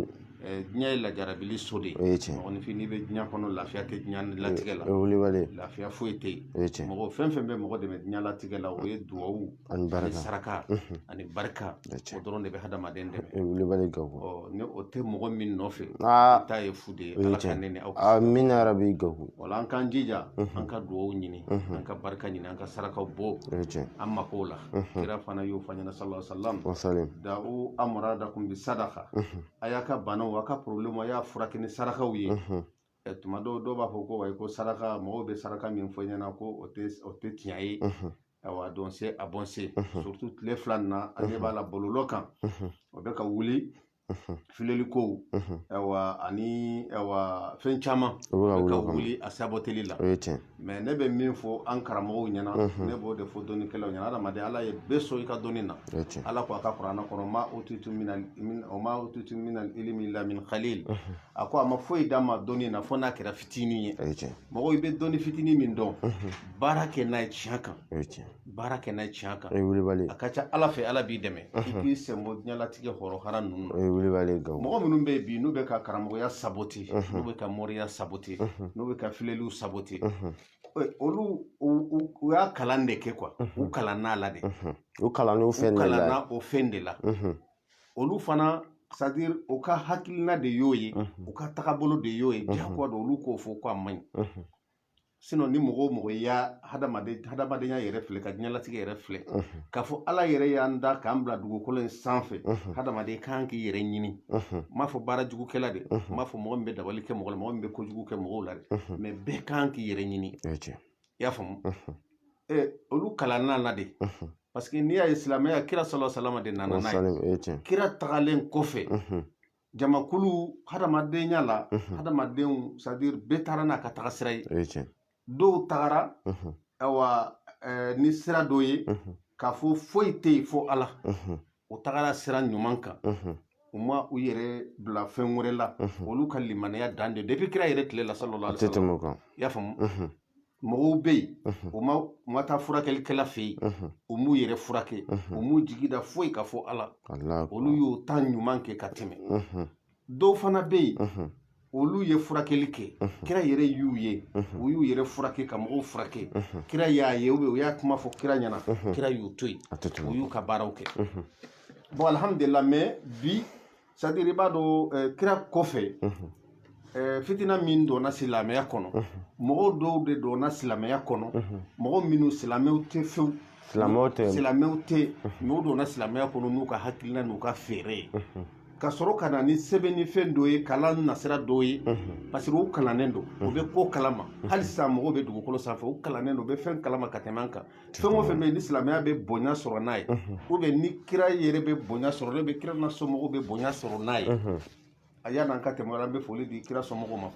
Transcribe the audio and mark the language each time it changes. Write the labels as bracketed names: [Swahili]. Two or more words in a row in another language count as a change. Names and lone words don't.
[Bambara] Diɲɛ ye lajarabili so de ye mɔgɔninfin n'i bɛ diɲɛ kɔnɔ lafiya tɛ diɲɛ latigɛ la lafiya foyi tɛ yen mɔgɔ fɛn fɛn bɛ mɔgɔ dɛmɛ diɲɛ latigɛ la o ye duwawu ani saraka ani barika o dɔrɔn de bɛ hadamaden dɛmɛ ni o tɛ mɔgɔ min nɔfɛ ta ye fu de ye Ala ka ne ni aw kisi. [Arabic] آمين يا ربي Gakou. [Bambara] Wala an k'an jija an ka duwawu ɲini an ka barika ɲini an ka sarakaw bɔ an makow la kira fana y'o fɔ an ɲɛna [Arabic] صلى الله عليه وسلم داووا مرضاكم بالصدقة [Bambara] a y'a ka banaw a ka problème a y'a furakɛ ni sarakaw ye. Tuma dɔw b'a fɔ ko ko saraka mɔgɔw bɛ saraka min fɔ ɲɛna ko o tɛ tiɲɛ ye a dɔn se a bɔn se surtout tile fila nin na an ɲɛ b'a la bɔlɔlɔ kan o bɛ ka wuli filɛli kow ani fɛn caman o bɛ ka wuli a saboteli la mais ne bɛ min fɔ an karamɔgɔw ɲɛna ne b'o de fɔ dɔnnikɛlaw ɲɛna adamaden Ala ye bɛɛ sɔn i ka dɔnni na Ala ko a ka kuranɛ kɔnɔ [Arabic] ما أوتيتم من العلم إلا من قليل [Bambara] a ko a ma foyi d'a ma dɔnni na fo n'a kɛra fitinin ye mɔgɔw i bɛ dɔnni fitinin min dɔn baara kɛ n'a ye tiɲɛ kan baara kɛ n'a ye tiɲɛ kan a ka ca Ala fɛ Ala b'i dɛmɛ i k'i senbɔ diɲɛlatigɛ hɔrɔn hara ninnu mɔgɔ minnu bɛ yen bi n'u bɛ ka karamɔgɔya saboter n'u bɛ ka mɔriya saboter n'u bɛ ka filɛliw saboter olu u y'a kalan de kɛ [French] quoi u [Bambara] kalan n'a la de u kalan o fɛn de la olu fana [French] c'est à dire [Bambara] u ka hakilina de y'o ye u ka tagabolo de y'o ye diyagoya don olu k'o fɔ ko a man ɲi sinon ni mɔgɔ o mɔgɔ y'a hadamadenya yɛrɛ filɛ ka diɲɛlatigɛ yɛrɛ filɛ k'a fɔ Ala yɛrɛ y'an da k'an bila dugukolo in sanfɛ hadamaden kan k'i yɛrɛ ɲini n m'a fɔ baara jugukɛla de n m'a fɔ mɔgɔ min bɛ dabali kɛ mɔgɔ la mɔgɔ min bɛ kojugu kɛ mɔgɔw la de mais bɛɛ kan k'i yɛrɛ ɲini i y'a faamu olu kalanna la de [French] parce que [Bambara] n'i y'a ye silamɛya kira [Arabic] صلى الله عليه وسلم [Bambara] de nana n'a ye kira tagalen kɔfɛ jamakulu hadamadenya la hadamadenw [French] c'est à dire [Bambara] bɛɛ taara n'a ka taga sira ye dɔw tagara awa ni sira dɔ ye k'a fɔ foyi tɛ yen fo Ala o tagara sira ɲuman kan u ma u yɛrɛ bila fɛn wɛrɛ la olu ka limaniya dan de depuis kira yɛrɛ tile la [Arabic] صلى الله عليه وسلم [Bambara] i y'a faamu mɔgɔw bɛ yen u ma taa furakɛlikɛla fɛ yen u m'u yɛrɛ furakɛ u m'u jigi da foyi ka fɔ Ala olu y'o ta ɲuman kɛ ka tɛmɛ dɔw fana bɛ yen olu ye furakɛli kɛ kira yɛrɛ y'u ye u y'u yɛrɛ furakɛ ka mɔgɔw furakɛ kira y'a ye u y'a kuma fɔ kira ɲɛna kira y'u to yen u y'u ka baaraw kɛ bon alhamdulillah mais bi [French] c'est-à-dire [Bambara] i b'a dɔn kira kɔfɛ fitina min donna silamɛya kɔnɔ mɔgɔw dɔw de donna silamɛya kɔnɔ mɔgɔ minnu silamɛw tɛ fewu silamɛw tɛ n'u donna silamɛya kɔnɔ n'u ka hakilina n'u ka feere ye ka sɔrɔ ka na ni sɛbɛnnifɛn dɔ ye kalan nasira dɔ ye [French] parce que [Bambara] u kalannen don u bɛ ko kalama hali sisan mɔgɔw bɛ dugukolo sanfɛ u kalannen don u bɛ fɛn kalama ka tɛmɛ an kan fɛn o fɛn bɛ yen ni silamɛya bɛ bonya sɔrɔ n'a ye [French] ou bien [Bambara] ni kira yɛrɛ bɛ bonya sɔrɔ ne bɛ kira na somɔgɔw bɛ bonya sɔrɔ n'a ye a y'a n'an ka tɛmɛ an bɛ foli di kira somɔgɔw ma fɔlɔ